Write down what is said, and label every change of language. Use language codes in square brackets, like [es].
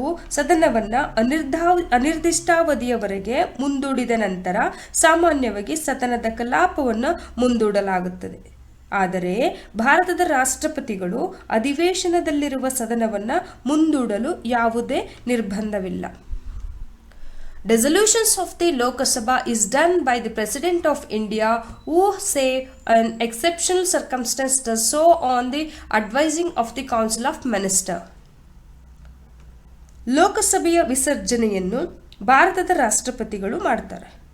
[kn] ಸದನವನ್ನು ಅನಿರ್ದಿಷ್ಟಾವಧಿಯವರೆಗೆ ಮುಂದೂಡಿದ ನಂತರ ಸಾಮಾನ್ಯವಾಗಿ ಸದನದ ಕಲಾಪವನ್ನು ಮುಂದೂಡಲಾಗುತ್ತದೆ. ಆದರೆ ಭಾರತದ ರಾಷ್ಟ್ರಪತಿಗಳು ಅಧಿವೇಶನದಲ್ಲಿರುವ ಸದನವನ್ನು ಮುಂದೂಡಲು ಯಾವುದೇ ನಿರ್ಬಂಧವಿಲ್ಲ. [en] Dissolutions of the Lok Sabha is done by the President of India who say an exceptional circumstance does so on the advising of the Council of Ministers. [kn] ಲೋಕಸಭೆಯ ವಿಸರ್ಜನೆಯನ್ನು ಭಾರತದ ರಾಷ್ಟ್ರಪತಿಗಳು ಮಾಡ್ತಾರೆ.